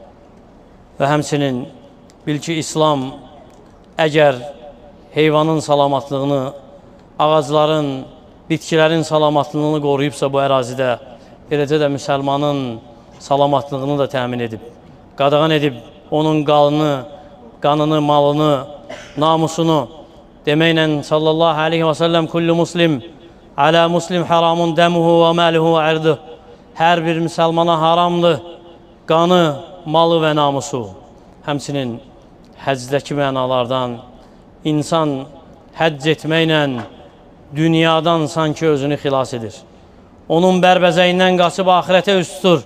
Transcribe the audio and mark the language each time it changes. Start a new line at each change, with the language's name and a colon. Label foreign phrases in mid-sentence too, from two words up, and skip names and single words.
Azerbaijani: Və həmçinin bil ki, İslam əgər heyvanın salamatlığını, ağacların, bitkilərin salamatlığını qoruyubsa bu ərazidə, eləcə də müsəlmanın salamatlığını da təmin edib. Qadağan edib onun qanını, malını, namusunu deməklə
Arabic: صلى الله عليه وسلم كل مسلم على مسلم حرام دمه وماله وعرضه.
Azerbaijani: Hər bir müsəlmana haramdır qanı, malı və namusu. Həmçinin həccdəki mənalardan insan həcc etməklə dünyadan sanki özünü xilas edir. Onun bərbəzəyindən qaçıb axirətə üst tutur.